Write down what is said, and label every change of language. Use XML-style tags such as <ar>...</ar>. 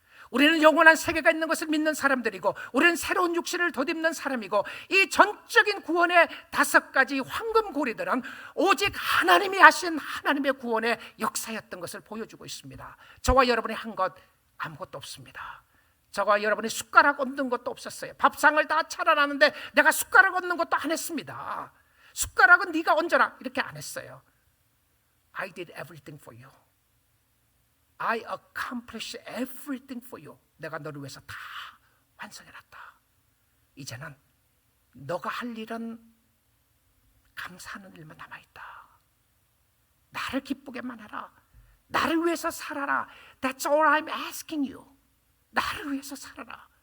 <ko>우리는 영원한 세계가 있는 것을 믿는 사람들이고, 우리는 새로운 육신을 덧입는 사람이고, 이 전적인 구원의 5가지 황금고리들은 오직 하나님이 하신 하나님의 구원의 역사였던 것을 보여주고 있습니다. 저와 여러분이 한 것 아무것도 없습니다. 저와 여러분이 숟가락 얹는 것도 없었어요. 밥상을 다 차려놨는데 내가 숟가락 얹는 것도 안 했습니다. 숟가락은 네가 얹어라 이렇게 안 했어요.</ko> <en>I did everything for you. I accomplished everything for you.</en> <ko>내가 너를 위해서 다 완성해놨다. 이제는 너가 할 일은 감사하는 일만 남아있다. 나를 기쁘게만 해라. 나를 위해서 살아라.</ko> <en>That's all I'm asking you.</en> <ko>나를 위해서 살아라.</ko>